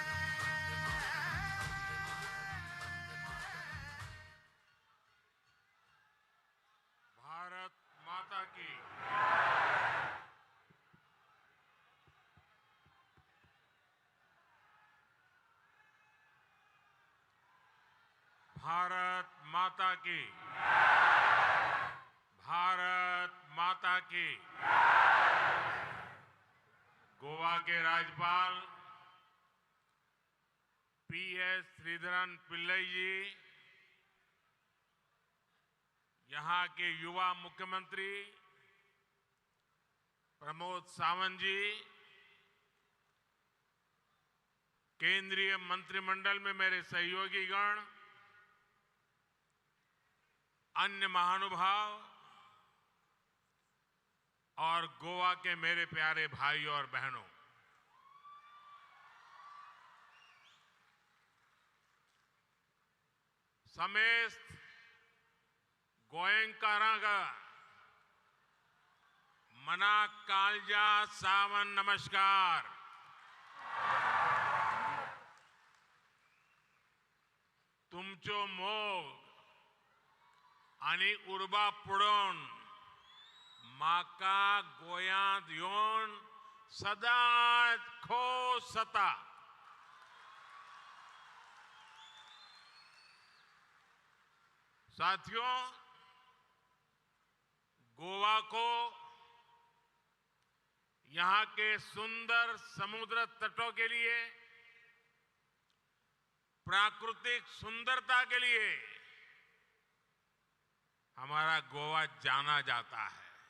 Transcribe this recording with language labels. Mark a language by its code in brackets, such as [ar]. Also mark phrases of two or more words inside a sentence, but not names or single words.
[hi] भारत माता की भारत माता की, भारत माता की। गोवा के राज्यपाल पीएस श्रीधरन पिल्लई जी, यहाँ के युवा मुख्यमंत्री प्रमोद सावंत जी, केंद्रीय मंत्रिमंडल में मेरे सहयोगी गण, अन्य महानुभाव और गोवा के मेरे प्यारे भाई और बहनों, [kok] समेस्त गोयंकारागा मना कालजा सावन नमस्कार। तुमचो मोग आणि उर्बा पुढून माका गोयांत येऊन सदांच खोस जाता। [hi] साथियों, गोवा को यहाँ के सुंदर समुद्र तटों के लिए, प्राकृतिक सुंदरता के लिए हमारा गोवा जाना जाता है।